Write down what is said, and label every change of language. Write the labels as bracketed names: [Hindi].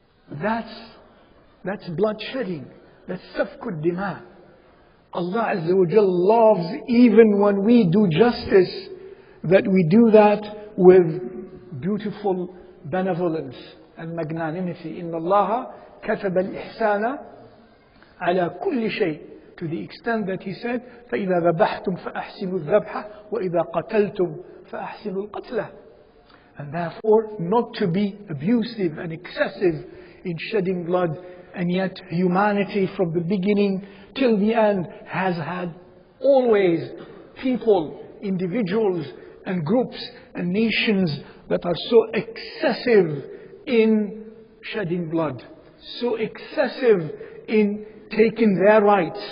[English] That's bloodshedding. That's safkud dima. Allah Azza wa Jal loves even when we do justice, that we do that with beautiful benevolence and magnanimity. [Arabic] إِنَّ اللَّهَ كَتَبَ الْإِحْسَانَ عَلَى كُلِّ شَيْءٍ. [English] To the extent that he said, [Arabic] فَإِذَا ذَبَحْتُمْ فَأَحْسِنُوا الذَّبْحَ وَإِذَا قَتَلْتُمْ فَأَحْسِنُوا الْقَتْلَ. [English] And therefore, not to be abusive and excessive in shedding blood. And yet humanity from the beginning till the end has had always people, individuals and groups and nations that are so excessive in shedding blood, so excessive in taking their rights.